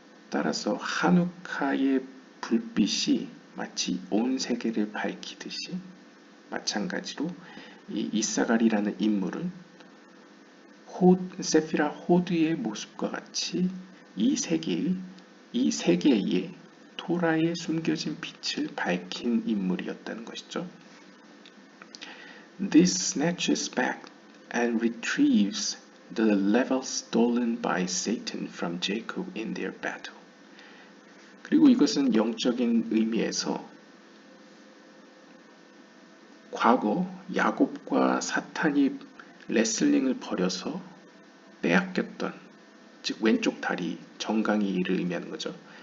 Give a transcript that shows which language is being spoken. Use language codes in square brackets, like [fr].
[ko] 따라서 하누카의 불빛이 마치 온 세계를 밝히듯이 마찬가지로 이 이사갈이라는 인물은 세피라 호드의 모습과 같이 이 세계의 토라에 숨겨진 빛을 밝힌 인물이었다는 것이죠. [en] This snatches back and retrieves the level stolen by Satan from Jacob in their battle. [ko] 그리고 이것은 영적인 의미에서 과거 야곱과 사탄이 레슬링을 벌여서 빼앗겼던, 즉 왼쪽 다리 정강이를 의미하는 거죠.